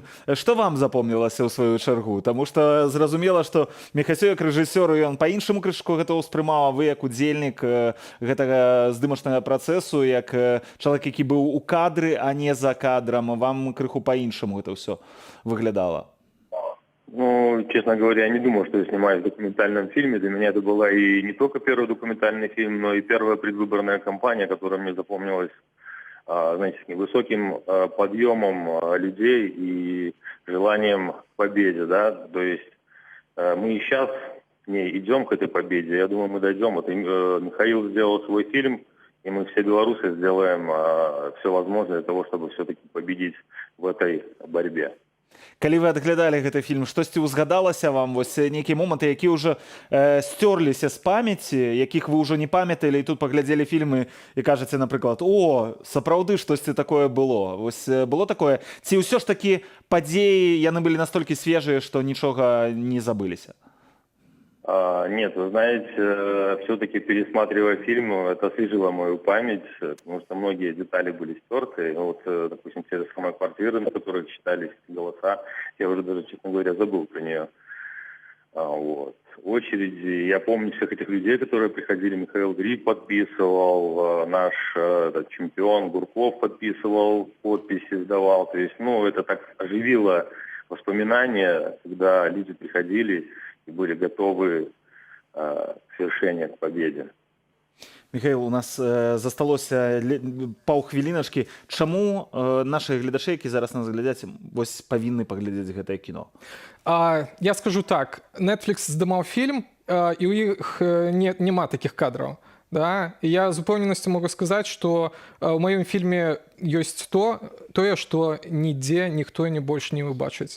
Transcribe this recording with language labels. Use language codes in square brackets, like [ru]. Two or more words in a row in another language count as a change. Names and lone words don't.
[be] Што вам запомнілася ў сваю чаргу? Таму што зразумела, што Міхасё як рэжысёр, ён па-іншаму крышку гэта ўспрымаў, а вы як удзельнік гэтага здымачнага працэсу, як чалавек, які быў у кадры, а не за кадрам, вам крыху па-іншаму гэта ўсё выглядала. [ru] Честно говоря, я не думал, что я снимаюсь в документальном фильме. Для меня это была и не только первый документальный фильм, но и первая предвыборная кампания, которая мне запомнилась, знаете, с высоким подъемом людей и желанием к победе, да. То есть мы и сейчас к ней идем, к этой победе. Я думаю, мы дойдем. Вот Михаил сделал свой фильм, и мы все белорусы сделаем все возможное для того, чтобы все-таки победить в этой борьбе. Калі вы адглядалі гэты фільм, штосьці ўзгадалася вам, вось нейкія моманты, якія ўжо сцёрліся з памяці, якіх вы ўжо не памяталі, і тут паглядзелі фільмы і кажаце, напрыклад, сапраўды штосьці такое было. Вось было такое? Ці ўсё ж такі падзеі, яны былі настолькі свежыя, што нічога не забыліся? Нет, вы знаете, все-таки пересматривая фильм, это освежило мою память, потому что многие детали были стерты. Вот, допустим, те же самые квартиры, на которых читались голоса, я уже даже, честно говоря, забыл про нее. Вот. Очереди, я помню всех этих людей, которые приходили, Михаил Гриб подписывал, наш чемпион Гурков подписывал, подписи сдавал. То есть, это так оживило воспоминания, когда люди приходили и были готовы к свершению, к победе. [be] Михаил, у нас засталося паўхвіліначкі. Чаму наши гледачы, які зараз нас глядяць, вось павінны паглядзець гэтае кіно? Я скажу так, Netflix здымаў фільм, і ў іх няма такіх кадраў. Да? І я з упэўненасцю могу сказаць, што ў маім фільме ёсць тое, што нідзе ніхто не больш не убачыць.